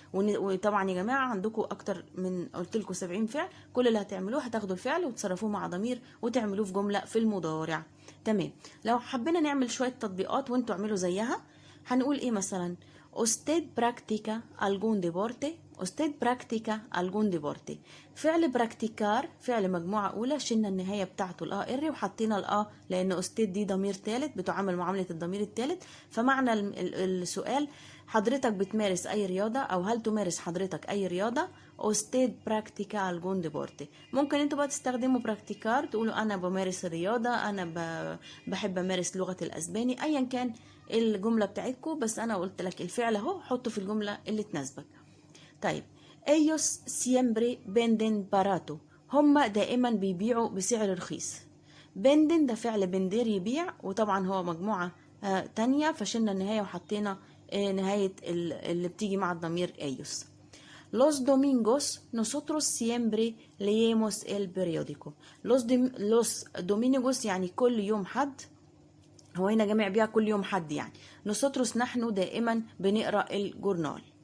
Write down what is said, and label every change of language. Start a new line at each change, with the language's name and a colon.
Arabic: وطبعا يا جماعه عندكم اكتر من قلت لكم 70 فعل، كل اللي هتعملوه هتاخدوا الفعل وتصرفوه مع ضمير وتعملوه في جمله في المضارع. تمام. لو حبينا نعمل شويه تطبيقات وانتوا اعملوا زيها، هنقول ايه مثلا؟
Spanish: usted practica algún deporte. usted practica algún deporte.
Arabic: فعل براكتيكار فعل مجموعة أولى، شلنا النهاية بتاعته الآ إر وحطينا الآ لأن أستاذ دي ضمير ثالث بتعامل معاملة الضمير الثالث. فمعنى السؤال حضرتك بتمارس أي رياضة، أو هل تمارس حضرتك أي رياضة؟
Spanish: أستاذ براكتيكا الجون ديبورتي.
Arabic: ممكن انتوا بقى تستخدموا براكتيكار، تقولوا أنا بمارس الرياضة، أنا بحب أمارس لغة الأسباني، أيا كان الجملة بتاعتكم، بس أنا قلت لك الفعل أهو حطه في الجملة اللي تناسبك.
Spanish: طيب ellos siempre venden barato.
Arabic: هم دائما بيبيعوا بسعر رخيص. بندن ده فعل بندير يبيع، وطبعا هو مجموعة تانية فشلنا النهاية وحطينا نهاية اللي بتيجي مع الضمير ellos.
Spanish: Los domingos nosotros siempre leemos el periódico.
Arabic: los domingos يعني كل يوم حد، هو هنا جمع بيها كل يوم حد يعني. nosotros نحن دائما بنقرأ الجورنال.